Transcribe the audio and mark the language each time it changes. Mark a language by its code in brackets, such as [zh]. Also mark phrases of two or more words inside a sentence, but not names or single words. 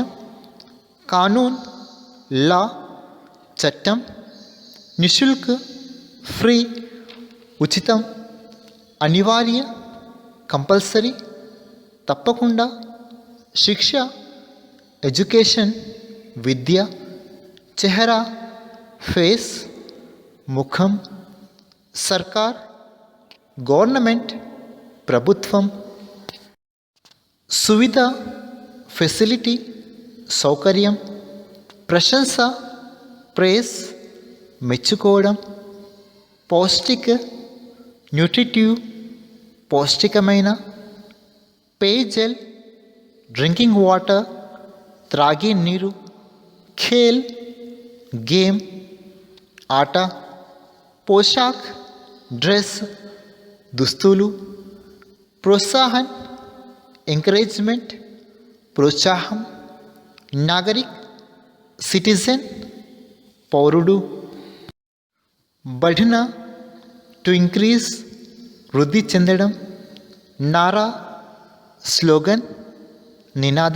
[hi] कानून ला चट्टम निशुल्क फ्री उचितम अनिवार्य कंपल्सरी तप्पकुंडा शिक्षा एजुकेशन विद्या चेहरा फेस मुखम सरकार गवर्नमेंट प्रभुत्वम सुविधा फैसिलिटी सौकर्यम प्रशंसा प्रेस మెచ్చుకోవడం [te] పౌష్టిక న్యూట్రిటివ్ పౌష్టికమైన పేయజల్ [en] drinking water [te] త్రాగే నీరు खेल गेम आट पोशाक ड्रेस दुस्तुलु प्रोत्साहन ఎంకరేజ్మెంట్ ప్రోత్సాహం నాగరిక్ సిటిజన్ పౌరుడు. बढ़ना [en] to increase [te] వృద్ధి చెందడం. నారా స్లోగన్ నినాదం.